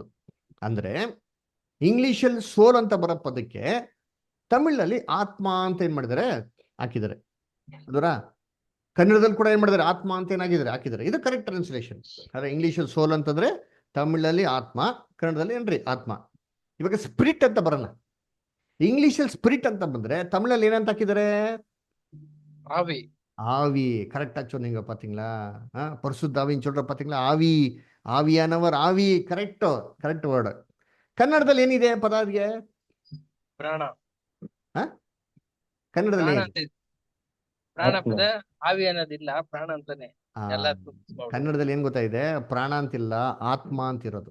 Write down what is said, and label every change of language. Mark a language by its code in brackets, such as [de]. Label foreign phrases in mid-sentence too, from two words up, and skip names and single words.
[kn] ಅಂದ್ರೆ ಇಂಗ್ಲಿಷಲ್ಲಿ ಸೋಲ್ ಅಂತ ಬರೋ ಪದಕ್ಕೆ ತಮಿಳಲ್ಲಿ ಆತ್ಮ ಅಂತ ಏನ್ ಮಾಡಿದ್ದಾರೆ ಹಾಕಿದ್ದಾರೆ. ಅದರ ಕನ್ನಡದಲ್ಲಿ ಕೂಡ ಏನ್ ಮಾಡಿದ್ದಾರೆ ಆತ್ಮ ಅಂತ ಏನಾಗಿದ್ದಾರೆ ಹಾಕಿದ್ದಾರೆ. [en] इದು correct translation. [kn] ಆದ್ರೆ ಇಂಗ್ಲಿಷಲ್ಲಿ ಸೋಲ್ ಅಂತಂದ್ರೆ ತಮಿಳಲ್ಲಿ ಆತ್ಮ, ಕನ್ನಡದಲ್ಲಿ ಏನ್ರಿ ಆತ್ಮ. ಇವಾಗ ಸ್ಪಿರಿಟ್ ಅಂತ ಬರೋಣ. ಇಂಗ್ಲಿಷಲ್ಲಿ ಸ್ಪಿರಿಟ್ ಅಂತ ಬಂದ್ರೆ ತಮಿಳಲ್ಲಿ ಏನಂತ ಹಾಕಿದ್ದಾರೆ [ta] ஆவி. ஆவி. கரெக்டா சொன்னீங்க பாத்தீங்களா? பரிசுத்தாவின்னு சொல்ற பாத்தீங்களா? ஆவி, ஆவியானவர், ஆவி. [en] correct word. [kn] ಕನ್ನಡದಲ್ಲಿ ಏನಿದೆ ಪದ ಅದಕ್ಕೆ? ಪ್ರಾಣ. ಕನ್ನಡದಲ್ಲಿ ಪ್ರಾಣ ಪದ ಆವಿ ಅನ್ನೋದಿಲ್ಲ, ಪ್ರಾಣ ಅಂತಾನೆ ಎಲ್ಲ. ಕನ್ನಡದಲ್ಲಿ ಏನ್ ಗೊತ್ತಾಯಿದೆ? ಪ್ರಾಣ ಅಂತಿಲ್ಲ, ಆತ್ಮ ಅಂತಿರೋದು.